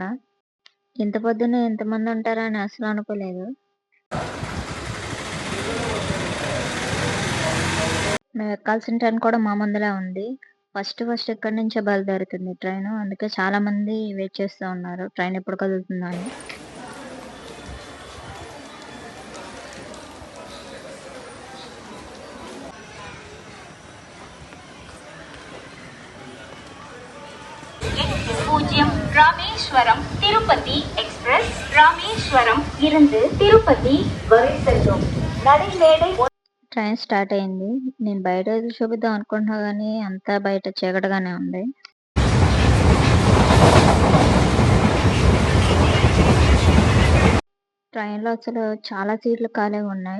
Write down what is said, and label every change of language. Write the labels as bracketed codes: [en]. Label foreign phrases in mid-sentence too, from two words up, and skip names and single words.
[te] ఇంత పొద్దున్నే ఇంతమంది ఉంటారని అసలు అనుకోలేదు. మేము ఎక్కాల్సిన ట్రైన్ కూడా మా ముందులే ఉంది. ఫస్ట్ ఇక్కడి నుంచే బయలుదేరుతుంది ట్రైను. అందుకే చాలా మంది వెయిట్ చేస్తూ ఉన్నారు ట్రైన్ ఎప్పుడు కదులుతుందా అని. [ta] பூஜ்ஜியம் ராமேஸ்வரம் திருப்பதி எக்ஸ்பிரஸ் ராமேஸ்வரம் இருந்து திருப்பதி வரை செல்லும் நடைமேடை. [te] ట్రైన్ స్టార్ట్ అయింది. నేను బయట ఎదురు చూపిద్దాం అనుకుంటున్నా గానీ అంతా బయట చీకటిగానే ఉంది. ట్రైన్‌లో అసలు చాలా సీట్లు ఖాళీగా ఉన్నాయి.